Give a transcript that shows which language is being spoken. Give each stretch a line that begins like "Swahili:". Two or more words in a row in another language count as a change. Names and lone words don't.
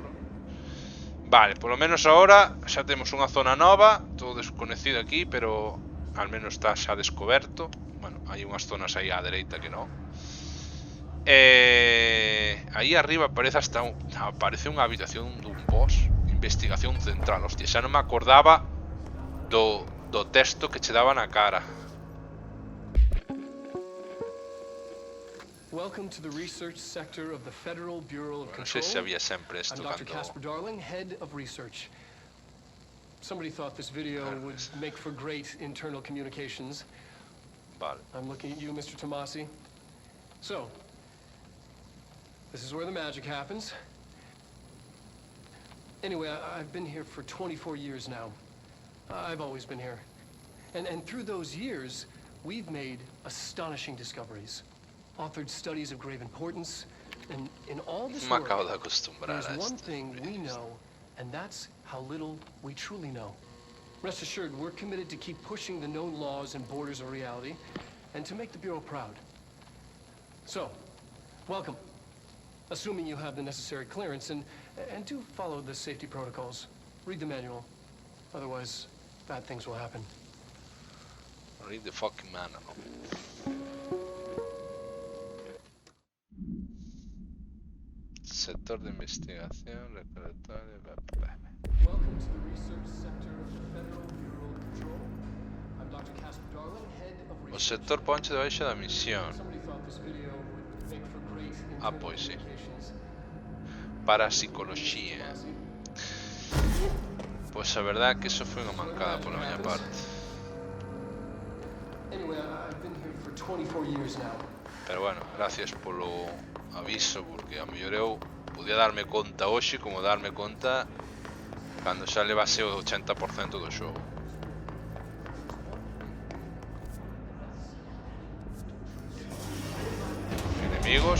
Galician: Vale, polo menos ahora xa temos unha zona nova, todo desconocido aquí, pero al menos está xa descoberto. Bueno, hai unhas zonas aí á dereita que non. Aí arriba aparece aparece unha habitación dun boss. Investigación central. Hostia, xa non me acordaba do texto que che daba na cara.
English: Welcome to the research sector of the Federal Bureau of
Galician: Non sei se
English: Control.
Galician: había sempre isto
English: I'm Dr.
Galician: cando...
English: Casper Darling, head of research. Somebody thought this video would make for great internal communications.
Galician: Vale.
English: I'm looking at you, Mr. Tomasi. So, this is where the magic happens. Anyway, I've been here for 24 years now. I've always been here. And through those years, we've made astonishing discoveries. Authored studies of grave importance. And in all this
Spanish: Me
English: work,
Spanish: acabo de acostumbrar
English: there's a one
Spanish: esto.
English: thing we know, and that's how little we truly know. Rest assured, we're committed to keep pushing the known laws and borders of reality, and to make the Bureau proud. So, welcome. Assuming you have the necessary clearance, and do follow the safety protocols. Read the manual. Otherwise, bad things will happen. Read the fucking manual.
Galician: Sector de investigación, repertorio...
English: Welcome to the research sector of the Federal Bureau of Control. I'm Dr. Casper Darling, head of
Galician: O
English: research.
Galician: sector ponche debaixo da misión.
English: Somebody thought this video would make for great
Galician: Ah,
English: internal
Galician: pois sí.
English: communications.
Galician: Parapsicoloxía. Pois a verdade é que eso foi unha mancada pola miña parte.
English: Anyway, I've been here for 24 years now.
Galician: Pero bueno, gracias polo aviso, porque a mellor eu podía darme conta hoxe como darme conta cando xa levase o 80% do xogo. Enemigos.